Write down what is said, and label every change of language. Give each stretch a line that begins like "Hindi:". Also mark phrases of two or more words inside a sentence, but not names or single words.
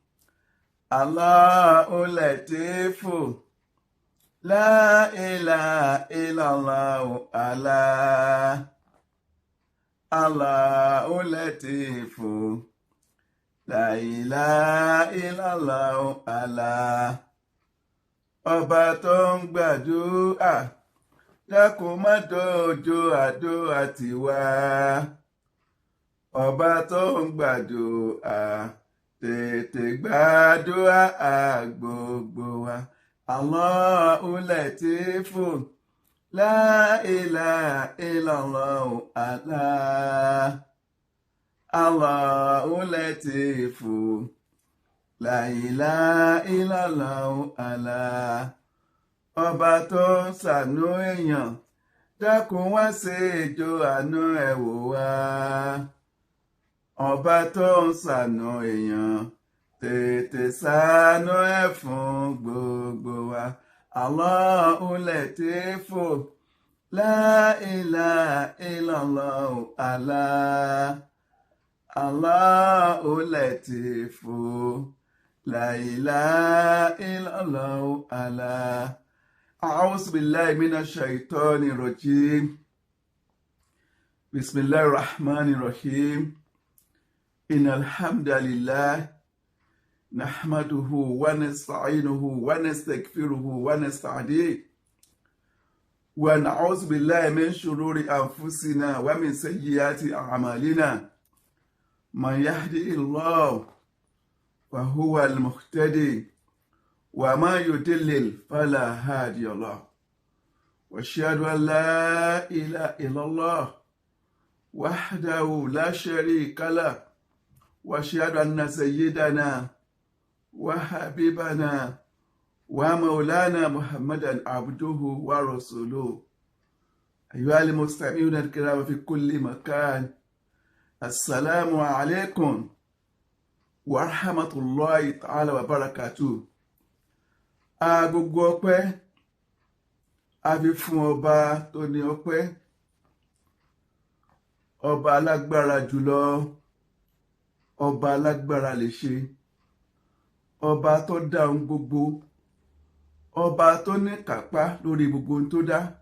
Arabic: الله لطيف، لا إله إلا الله، الله. الله لطيف، لا إله إلا الله، الله.
Yoruba: Ọba tó ń gbàdúrà, dákun má dojú àdúrà tiwa. Ọba tó ń gbàdúrà, tètè gbàdúrà gbogbo wa.
Arabic: الله لطيف، لا إله إلا الله، الله. الله لطيف، لا إله إلا الله، الله.
Yoruba: Ọba tó ń ṣàánú èèyàn, dákun wá ṣe ìjọ àánú ẹ̀ wò wá. Ọba tó ń ṣàánú èèyàn, tètè ṣàánú ẹ̀ fún gbogbo wa.
Arabic: الله لطيف، لا إله إلا الله، الله. الله لطيف، لا إله إلا الله، الله. أعوذ بالله من الشيطان الرجيم. بسم الله الرحمن الرحيم. إن الحمد لله نحمده ونستعينه ونستغفره ونستهديه ونعوذ بالله من شرور أنفسنا ومن سيئات أعمالنا. من يهده الله فهو المهتدي ومن يضلل فلا هادي له. وأشهد أن لا إله إلا الله وحده لا شريك له وأشهد أن سيدنا وحبيبنا ومولانا محمدا عبده ورسوله. أيها المستمعون الكرام في كل مكان. السلام عليكم ورحمة الله تعالى وبركاته.
Yoruba: Gbogbo ọpẹ́ a fi fún ọba tó ní ọpẹ́, ọba alágbára jùlọ, ọba alágbára lè ṣe, ọba tó dá ohun gbogbo, ọba tó ní kápá lórí gbogbo ohun tó dá.